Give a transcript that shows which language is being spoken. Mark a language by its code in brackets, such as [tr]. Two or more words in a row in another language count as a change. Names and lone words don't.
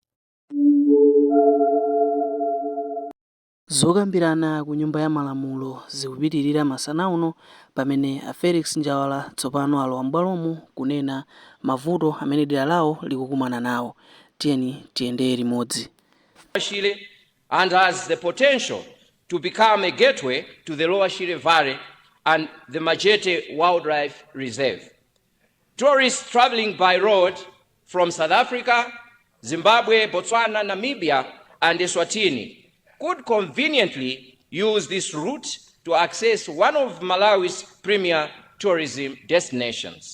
[ny] Zokambirana ku nyumba ya malamulo zikupitirira masana uno pamene a Felix Njawala tsopano alowa m'bwalomo kunena mavuto amene dera lawo likukumana nawo. Tiyeni tiyende limodzi. [en] Shire and has the potential to become a gateway to the Lower Shire Valley and the Majete Wildlife Reserve. Tourists traveling by road from South Africa, Zimbabwe, Botswana, Namibia, and Eswatini could conveniently use this route to access one of Malawi's premier tourism destinations.